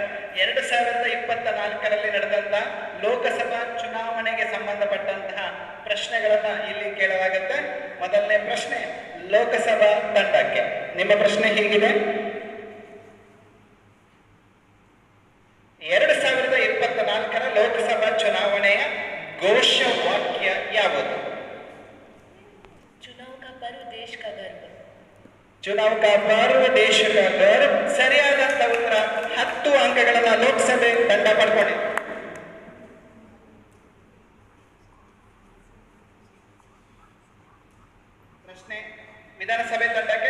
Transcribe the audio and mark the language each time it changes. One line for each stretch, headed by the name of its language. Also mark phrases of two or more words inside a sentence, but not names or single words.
Kannada: 2024ರಲ್ಲಿ ನಡೆದಂತ ಲೋಕಸಭಾ ಚುನಾವಣೆಗೆ ಸಂಬಂಧಪಟ್ಟಂತಹ ಪ್ರಶ್ನೆಗಳನ್ನ ಇಲ್ಲಿ ಕೇಳಲಾಗುತ್ತೆ. ಮೊದಲನೇ ಪ್ರಶ್ನೆ ಲೋಕಸಭಾ ತಂಡಕ್ಕೆ. ನಿಮ್ಮ ಪ್ರಶ್ನೆ ಹೀಗಿದೆ: 2024ರ ಲೋಕಸಭಾ ಚುನಾವಣೆಯ ಘೋಷವಾಕ್ಯ ಯಾವುದು?
Hindi: चुनाव का पर्व देश का गर्व. चुनाव का पर्व देश का गर्व.
Kannada: ಸರಿಯಾದಂತ ಉತ್ತರ. 10 ಅಂಕಗಳನ್ನ ಲೋಕಸಭೆ ತಂಡ ಪಡ್ಕೊಂಡಿದೆ. ಪ್ರಶ್ನೆ ವಿಧಾನಸಭೆ ತಂಡಕ್ಕೆ.